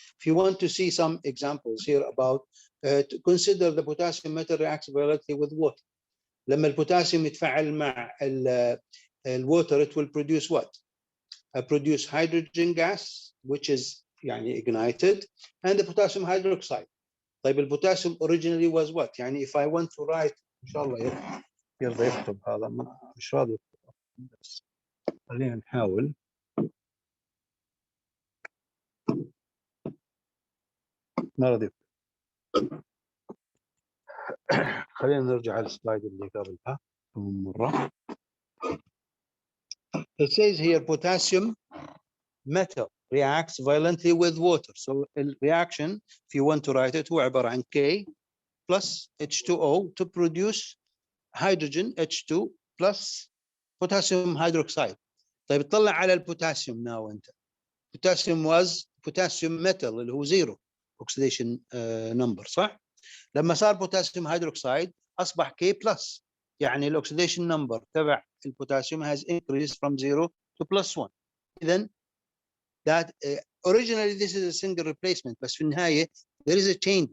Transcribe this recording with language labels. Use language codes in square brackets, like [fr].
[en] If you want to see some examples here about to consider the potassium metal reacts violently with water. [ar] لما البوتاسيوم يتفاعل مع الwater, [en] it will produce what? Produce hydrogen gas, which is يعني ignited, and the potassium hydroxide. [ar] طيب البوتاسيوم [en] originally was what? [ar] يعني [en] if I want to write [ar] إن شاء الله يرضى يكتب هذا، مش راضي يكتب، بس خلينا نحاول. ما راضي يكتب. خلينا نرجع على السلايد اللي قبلها مرة. [en] It says here potassium metal reacts violently with water. So the reaction, if you want to write it, [ar] هو عبارة عن [en] K plus H2O to produce hydrogen H2 plus potassium hydroxide. [ar] طيب اطلع على البوتاسيوم now انت. [en] Potassium was potassium metal [ar] اللي هو [en] zero oxidation number، صح؟ [ar] لما صار [en] potassium hydroxide أصبح K plus، [ar] يعني الأوكسيديشن نمبر تبع البوتاسيوم [en] has increased from 0 to +1. إذن that originally this is a single replacement، [ar] بس في النهاية [en] there is a change.